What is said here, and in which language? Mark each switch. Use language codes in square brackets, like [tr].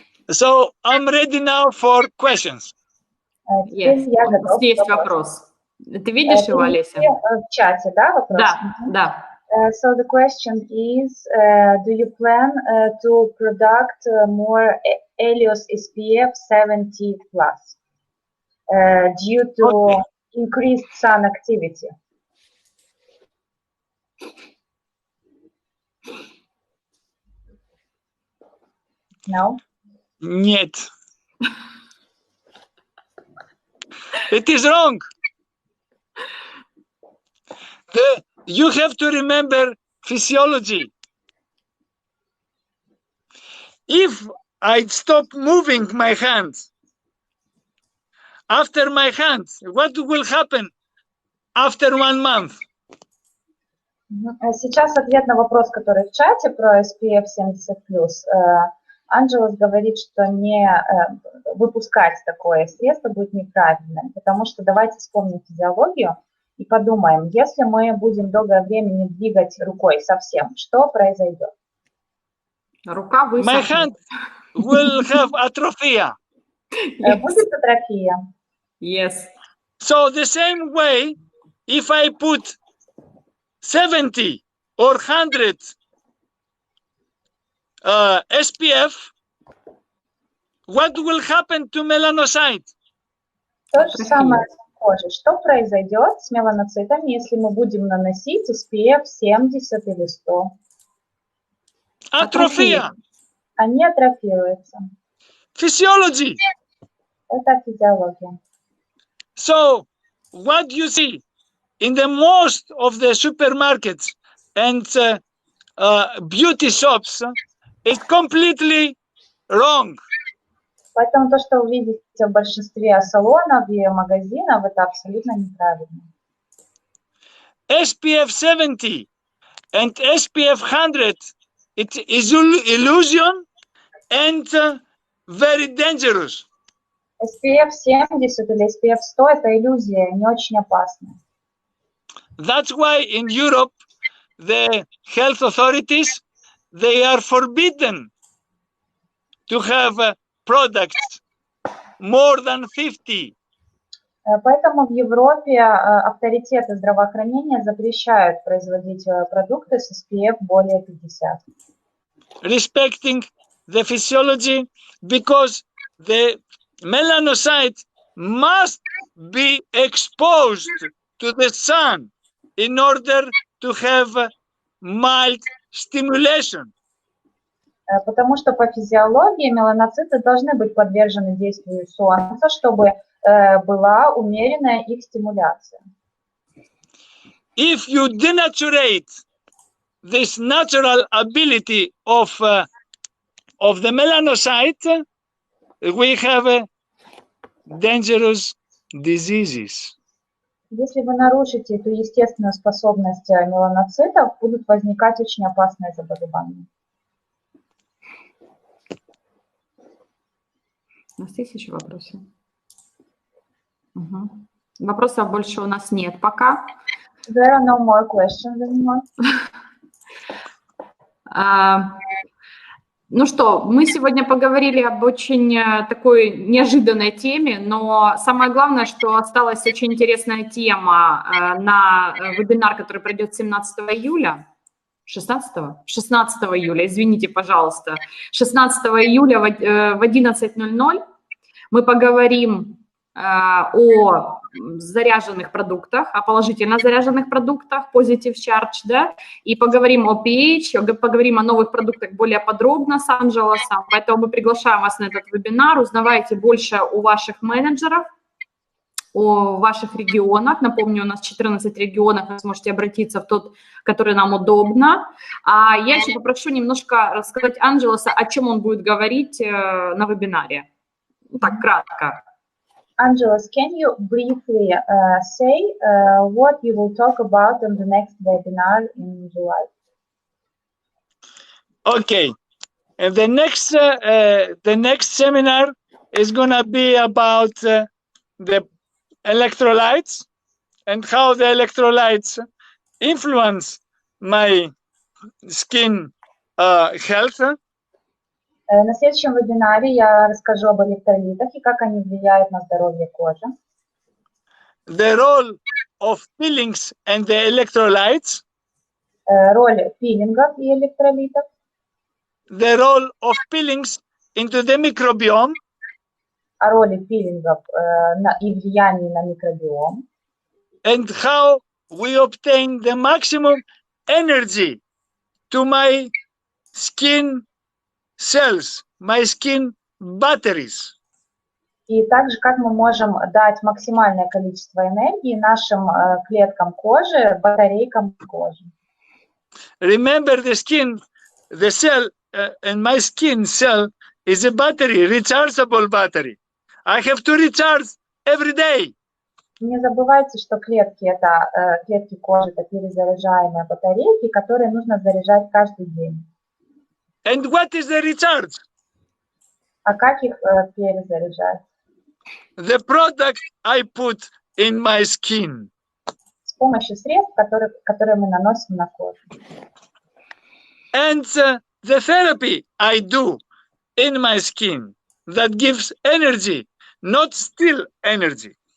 [en] So I'm ready now for questions. Yes. [ru] Есть вопрос. Ты видишь его, Олеся? В чате, да, вопрос? Да, да. [en] So the question is, do you plan to product more Ангелос SPF 70+, due to increased sun activity? No? [ru] Нет. [en] It is wrong. You have to remember physiology. If I stop moving my hands, after my hands, what will happen after 1 month? [ru] Сейчас ответ на вопрос, который в чате про SPF 70+. Ангелос говорит, что не выпускать такое средство будет неправильным, потому что давайте вспомним физиологию и подумаем, если мы будем долгое время не двигать рукой совсем, что произойдет? Рука высохнет. [en] My hand will have atrophy. [ru] Будет атрофия. [en] Yes. So the same way, if I put 70 or 100 SPF, what will happen to melanocyte? [ru] То же самое с кожей. Что произойдет с меланоцитами, если мы будем наносить SPF 70 или 100? Атрофия. Они атрофируются. [en] Physiology. [ru] Это физиология. [en] So, what you see in the most of the supermarkets and beauty shops is completely wrong. [ru] Поэтому то, что вы видите в большинстве салонов и магазинов, это абсолютно неправильно. [en] SPF 70 and SPF 100, it is illusion and very dangerous. [ru] SPF 70 или SPF 100 – это иллюзия, не очень опасная. [en] That's why in Europe, the health authorities, they are forbidden to have products more than 50. [ru] Поэтому в Европе авторитеты здравоохранения запрещают производить продукты с SPF более 50. [en] Respecting the physiology, because the melanocyte must be exposed to the sun in order to have mild stimulation. [ru] Потому что по физиологии меланоциты должны быть подвержены действию солнца, чтобы была умеренная их стимуляция. [en] If you denaturate this natural ability of the melanocyte, we have dangerous diseases. [ru] Если вы нарушите эту естественную способность меланоцитов, будут возникать очень опасные заболевания. У нас есть еще вопросы? Угу. Вопросов больше у нас нет пока. [en] There are no more questions anymore. [ru] Ну что, мы сегодня поговорили об очень такой неожиданной теме, но самое главное, что осталась очень интересная тема на вебинар, который пройдет 17 июля. 16 июля, извините, пожалуйста. 16 июля в 11:00 мы поговорим о заряженных продуктах, о положительно заряженных продуктах, [en] positive charge, [ru] да, и поговорим о pH, поговорим о новых продуктах более подробно с Ангелосом, поэтому мы приглашаем вас на этот вебинар, узнавайте больше у ваших менеджеров, о ваших регионах. Напомню, у нас 14 регионов, вы сможете обратиться в тот, который нам удобно. А я еще попрошу немножко рассказать Ангелоса, о чем он будет говорить на вебинаре. Так, кратко. [en] Angelos, can you briefly say what you will talk about in the next webinar in July? Okay, and the next seminar is going to be about the electrolytes and how the electrolytes influence my skin health. [ru] На следующем вебинаре я расскажу об электролитах и как они влияют на здоровье кожи. [en] The role of peelings and the electrolytes. [ru] Роль пилингов и электролитов. [en] The role of peelings into the microbiome. [ru] О роли пилингов и влиянии на микробиом. [en] And how we obtain the maximum energy to my skin cells, my skin batteries. [ru] И также, как мы можем дать максимальное количество энергии нашим клеткам кожи, батарейкам кожи. [en] Remember the skin, the cell, and my skin cell is a battery, rechargeable battery. I have to recharge every day. [ru] Не забывайте, что клетки это клетки кожи, это перезаряжаемые батарейки, которые нужно заряжать каждый день. [en] And what is the recharge? [ru] А как их перезаряжать? [en] The product I put in my skin. [ru] С помощью средств, которые мы наносим на кожу. [en] And the therapy I do in my skin that gives energy, not still energy.